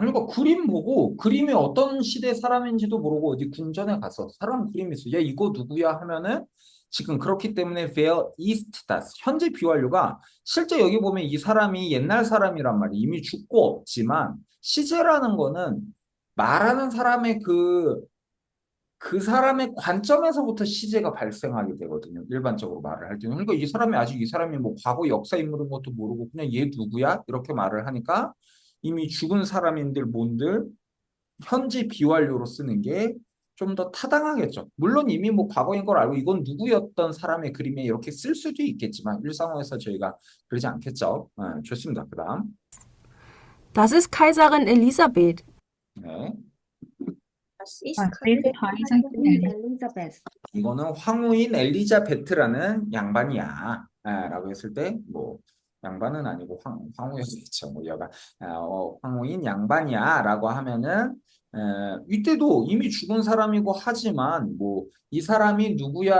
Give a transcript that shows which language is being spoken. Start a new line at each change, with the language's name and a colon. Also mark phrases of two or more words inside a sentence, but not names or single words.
Korean: 그러니까 그림 보고 그림이 어떤 시대 사람인지도 모르고 어디 궁전에 가서 사람 그림이 있어. 야 이거 누구야? 하면은 지금 그렇기 때문에
German: Wer ist das?
Korean: 현재 비완료가 실제 여기 보면 이 사람이 옛날 사람이란 말이 이미 죽고 없지만 시제라는 거는 말하는 사람의 그 사람의 관점에서부터 시제가 발생하게 되거든요. 일반적으로 말을 할 때는. 그러니까 이 사람이 아직 이 사람이 뭐 과거 역사 인물인 것도 모르고 그냥 얘 누구야? 이렇게 말을 하니까 이미 죽은 사람인들 뭔들 현재 비완료로 쓰는 게 좀 더 타당하겠죠. 물론 이미 뭐 과거인 걸 알고 이건 누구였던 사람의 그림에 이렇게 쓸 수도 있겠지만 일상어에서 저희가 그러지 않겠죠. 좋습니다. 그 다음.
German: Das ist Kaiserin Elisabeth.
Korean: 네.
German: Das ist Was Kaiserin ist Kaiserin
Korean: 엘리자베스. 이거는 황후인 엘리자베트라는 양반이야. 라고 했을 때, 뭐, 양반은 아니고 황후였겠죠. 뭐, 여가, 황후인 양반이야. 라고 하면은, 이때도 이미 죽은 사람이고 하지만, 뭐, 이 사람이 누구야?